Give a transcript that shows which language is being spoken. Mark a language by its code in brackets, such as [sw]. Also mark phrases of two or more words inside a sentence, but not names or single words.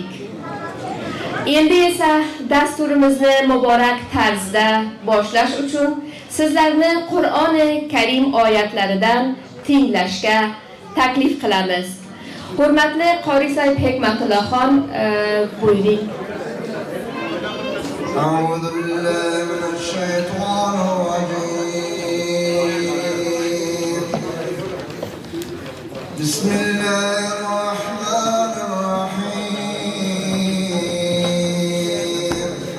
[uz] Endi esa dasturimizni muborak tarzda boshlash uchun sizlarni Qur'oni Karim oyatlaridan tinglashga taklif qilamiz. Hurmatli qori Said Hikmatullohxon, buyuring. [ar] أعوذ بالله من الشيطان الرجيم. بسم الله الرحمن الرحيم.